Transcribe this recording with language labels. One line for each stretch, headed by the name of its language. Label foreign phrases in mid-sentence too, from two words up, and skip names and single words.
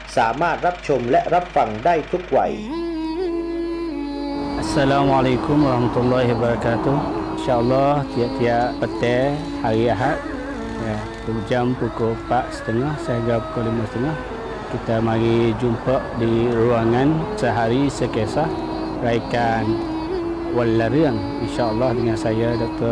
Thai: สามารถรับชมและรับฟังได้ทุกวัย
Arabic: السلام عليكم ورحمة الله وبركاته.
Malay: InsyaAllah tiap-tiap petang hari Ahad jam pukul 4.30 sehingga pukul 5.30 kita mari jumpa di ruangan Sehari Sekisah raikan Walarang, insyaAllah dengan saya Dr.